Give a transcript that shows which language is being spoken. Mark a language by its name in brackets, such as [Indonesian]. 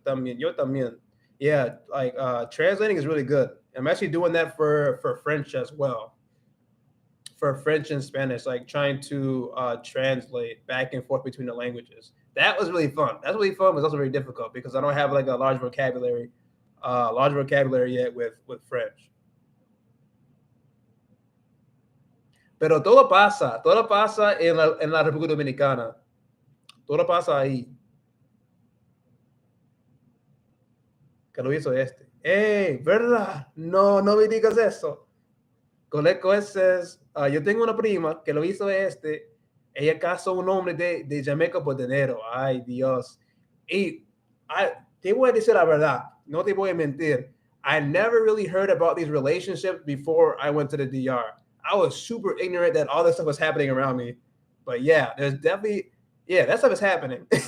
[Spanish] También, yo también. [English] Yeah, like translating is really good. I'm actually doing that for French as well. For French and Spanish, like trying to translate back and forth between the languages. That was really fun. That's really fun, but it's also very difficult because I don't have like a large vocabulary yet with French. [Spanish] Pero todo pasa en la República Dominicana. Todo pasa ahí. Que lo hizo este. ¡Ey! ¿Verdad? No me digas eso. Coleco es, yo tengo una prima que lo hizo este. Ella casó un hombre de Jamaica por dinero. Ay, Dios. Y te voy a decir la verdad. No te voy a mentir. [English] I never really heard about these relationships before I went to the DR. I was super ignorant that all this stuff was happening around me. But yeah, there's definitely, that stuff is happening.